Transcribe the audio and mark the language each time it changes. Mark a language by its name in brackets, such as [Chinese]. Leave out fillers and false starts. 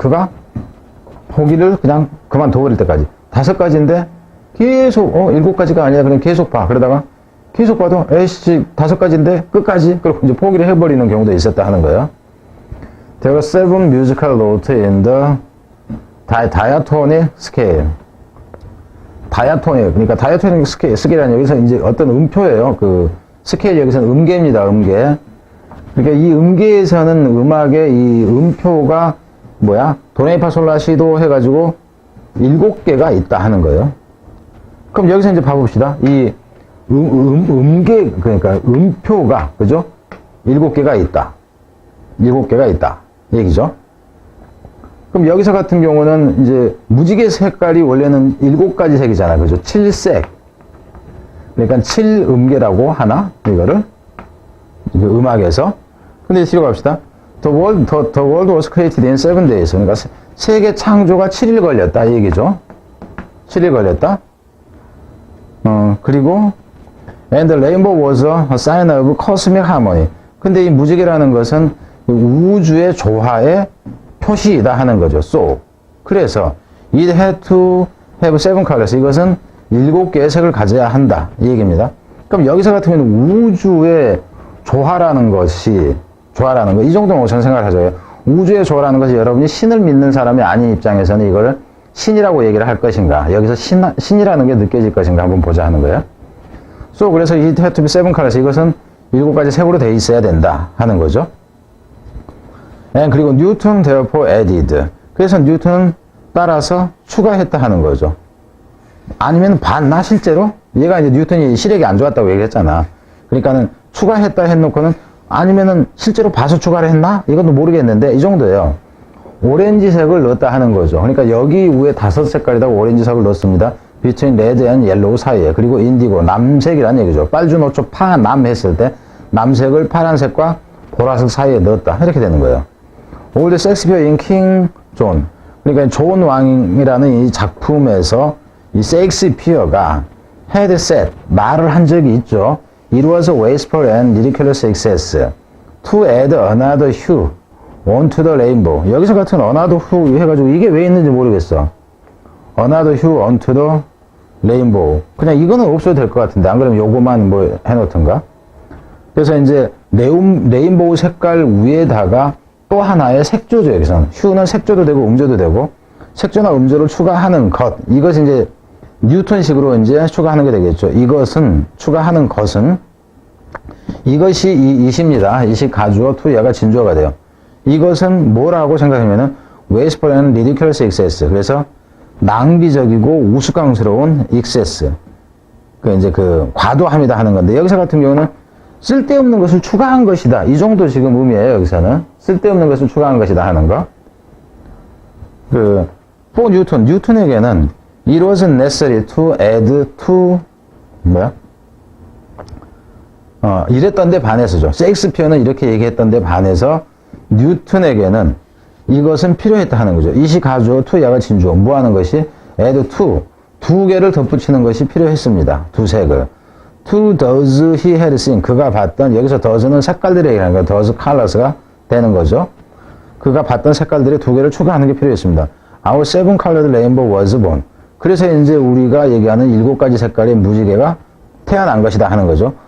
[Korean] 그가 보기를 그냥 그만둬버릴 때까지. 5가지인데 계속 7가지가 아니라 그냥 계속 봐. 그러다가 계속 봐도 에이씨 5가지인데 끝까지 그리고 이제 포기를 해버리는 경우도 있었다 하는 거예요. [English] There were 7 musical notes in the diatonic scale. [Korean] 그러니까 diatonic scale이라는 여기서 이제 어떤 음표예요. 그 스케일 여기서는 음계입니다. 음계. 그러니까 이 음계에서는 음악의 이 음표가 도레미파솔라시도 해가지고 7개가 있다 하는 거예요. 그럼 여기서 이제 봐봅시다. 이 음계, 그러니까 음표가, 그죠? 7개가 있다. 7개가 있다. 얘기죠. 그럼 여기서 같은 경우는 이제 무지개 색깔이 원래는 7가지 색이잖아. 그죠? 7색. 그러니까 7음계라고 하나? 이거를. 음악에서. 근데 뒤로 갑시다. [English] The world was created in 7 days. [Korean] 그러니까 세계 창조가 7일 걸렸다. 이 얘기죠. 7일 걸렸다. 그리고 [English] and the rainbow was a sign of cosmic harmony. [Korean] 근데 이 무지개라는 것은 우주의 조화의 표시이다 하는 거죠. [English] So. [Korean] 그래서 [English] it had to have 7 colors. [Korean] 이것은 7개의 색을 가져야 한다. 이 얘기입니다. 그럼 여기서 같은 경우는 우주의 조화라는 거, 이 정도는 저는 생각을 하죠. 우주의 조화라는 것이 여러분이 신을 믿는 사람이 아닌 입장에서는 이거를 신이라고 얘기를 할 것인가, 여기서 신이라는 게 느껴질 것인가 한번 보자 하는 거예요. [English] So, [Korean] 그래서 [English] it had to be 7 colors. [Korean] 이것은 7가지 색으로 돼 있어야 된다 하는 거죠. [English] And [Korean] 그리고 [English] Newton therefore added. [Korean] 그래서 뉴턴은 따라서 추가했다 하는 거죠. 아니면 봤나 실제로? 얘가 이제 뉴턴이 시력이 안 좋았다고 얘기했잖아. 그러니까는 추가했다 해놓고는 아니면은 실제로 봐서 추가를 했나? 이것도 모르겠는데 이 정도예요. 오렌지색을 넣었다 하는 거죠. 그러니까 여기 위에 5색깔에다가 오렌지색을 넣습니다. [English] between red and yellow [Korean] 사이에. 그리고 인디고, 남색이란 얘기죠. 빨주노초 파남 했을 때 남색을 파란색과 보라색 사이에 넣었다. 이렇게 되는 거예요. 올드 섹스피어 인 킹 존. 그러니까 존 왕이라는 이 작품에서 이 셰익스피어가 [English] had said, [Korean] 말을 한 적이 있죠. [English] It was a wasteful and ridiculous excess to add another hue onto the rainbow. [Korean] 여기서 같은 another hue 해가지고 이게 왜 있는지 모르겠어. [English] another hue onto the rainbow. [Korean] 그냥 이거는 없어도 될 것 같은데 안 그러면 요거만 뭐 해놓던가. 그래서 이제 레인보우 색깔 위에다가 또 하나의 색조죠. 여기서는 hue는 색조도 되고 음조도 되고 색조나 음조를 추가하는 것. 이것이 이제 뉴턴식으로 이제 추가하는 게 되겠죠. 이것은 추가하는 것은 이것이 이십니다. 이시 가주어 to 얘가 진주어가 돼요. 이것은 뭐라고 생각하면은 [English] wasteful and ridiculous excess. [Korean] 그래서 낭비적이고 우스꽝스러운 excess. 그 이제 그 과도함이다 하는 건데 여기서 같은 경우는 쓸데없는 것을 추가한 것이다. 이 정도 지금 의미예요. 여기서는 쓸데없는 것을 추가한 것이다 하는 거. [English] for [Korean] 뉴턴에게는 [English] it wasn't necessary to add to [Korean] 이랬던 데 반해서죠. 셰익스피어는 이렇게 얘기했던 데 반해서 뉴턴에게는 이것은 필요했다 하는 거죠. 이시 가주어 to 야가 진주어 뭐 하는 것이 add to 두 개를 덧붙이는 것이 필요했습니다. 두 색을 [English] to those he had seen [Korean] 그가 봤던 여기서 those는 색깔들의 얘기하는 거예요. those colors가 되는 거죠. 그가 봤던 색깔들의 두 개를 추가하는 게 필요했습니다. [English] Our seven colored rainbow was born. [Korean] 그래서 이제 우리가 얘기하는 7가지 색깔의 무지개가 태어난 것이다 하는 거죠.